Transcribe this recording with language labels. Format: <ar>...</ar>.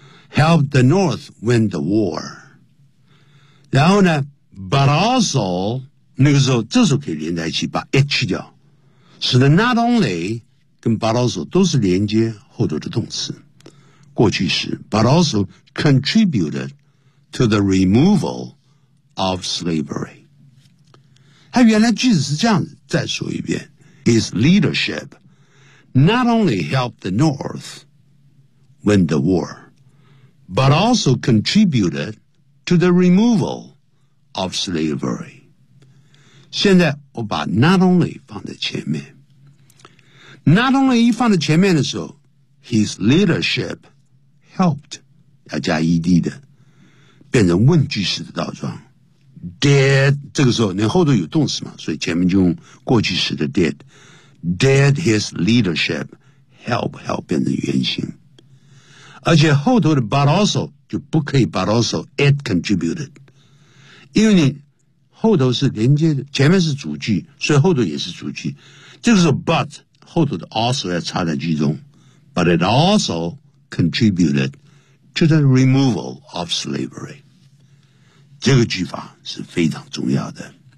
<en>help the North win the war.</en> <zh>然后呢 but also, 那个时候这时候可以连在一起把 H 掉。使得 not only 跟 but also 都是连接后头的动词。</zh> <en>过去时 but also contributed to the removal of slavery.</en> <zh>他原来句子是这样子再说一遍。</zh> <en>His leadership not only helped the North win the war, but also contributed to the removal of slavery.</en> <zh>现在我把 not only 放在前面。Not only 一放在前面的时候 ,</zh> <en>his leadership helped,</en> <zh>要加 ED 的变成问句式的倒装。 Did, 这个时候你后头有动词嘛，所以前面就用过去式的 did。</zh> <en>Did his leadership help, help</en> <zh>变成原型。而且后头的 but also, 就不可以</zh> <en>but also, it contributed。</en> <zh>因为你后头是连接的，前面是主句，所以后头也是主句。这个时候 but, 后头的 also 要插在句中。</zh> <en>But it also contributed to the removal of slavery。</en> <zh>这个句法是非常重要的。</zh>